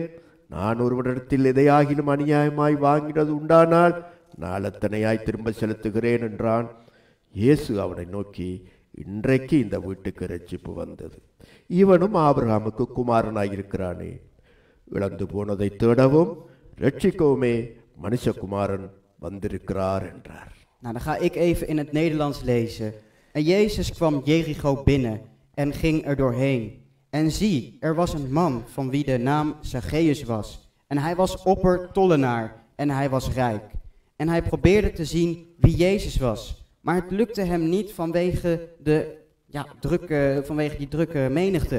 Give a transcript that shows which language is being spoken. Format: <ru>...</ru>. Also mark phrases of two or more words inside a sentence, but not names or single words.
<ta>நான் ஒருவனிடத்தில் எதையாகிலும் அநியாயமாய் வாங்கினது உண்டானால் நாளத்தனையாய் திரும்ப செலுத்துகிறேன் என்றான். இயேசு அவனை நோக்கி, இன்றைக்கு இந்த வீட்டுக்கு இரட்சிப்பு வந்தது, இவனும் ஆபிரகாமுக்கு குமாரனாயிருக்கிறானே. இழந்து போனதை தேடவும் ரட்சிக்கவுமே மனுஷகுமாரன் வந்திருக்கிறார் என்றார்.</ta> <nl>Nou, dan ga ik even in het Nederlands lezen. En Jezus kwam Jericho binnen en ging er doorheen. En zie, er was een man van wie de naam Zacchaeus was. En hij was oppertollenaar en hij was rijk. En hij probeerde te zien wie Jezus was. Maar het lukte hem niet vanwege die drukke menigte.</nl>